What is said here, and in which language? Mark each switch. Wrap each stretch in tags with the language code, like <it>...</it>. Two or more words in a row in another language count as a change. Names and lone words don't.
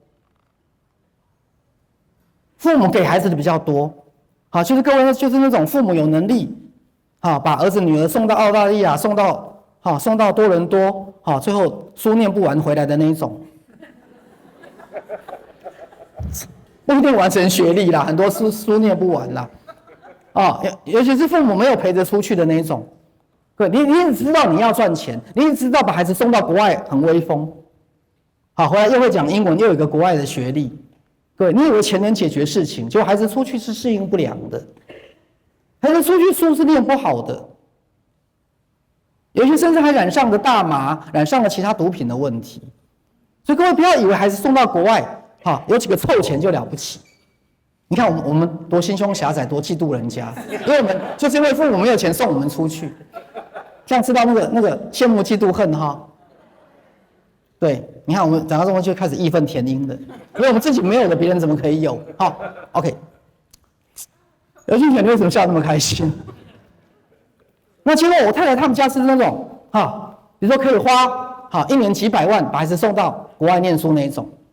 <zh>就是各位就是那種父母有能力，把兒子女兒送到澳大利亞，送到多倫多，最後書念不完回來的那一種。不一定完成學歷啦，很多書念不完啦，尤其是父母沒有陪着出去的那一種。你也知道你要賺錢，你也知道把孩子送到國外很威風，回來又會講英文，又有一個國外的學歷。各位，你以為錢能解決事情，結果孩子出去是適應不良的，孩子出去書是念不好的，有些甚至還染上了大麻，染上了其他毒品的問題。所以各位不要以為孩子送到國外，有幾個湊錢就了不起。你看我們多心胸狹窄，多嫉妒人家，因為我們就是因為父母沒有錢送我們出去，這樣知道那個羨慕嫉妒恨哈。對，你看我們長大之後就開始義憤填膺的，因為我們自己沒有的，別人怎麼可以有？好 ，OK。劉俊全，你為什麼笑那麼開心？那結果我太太他們家是那種比如說可以花1年幾百萬把孩子送到國外念書那一種。</zh>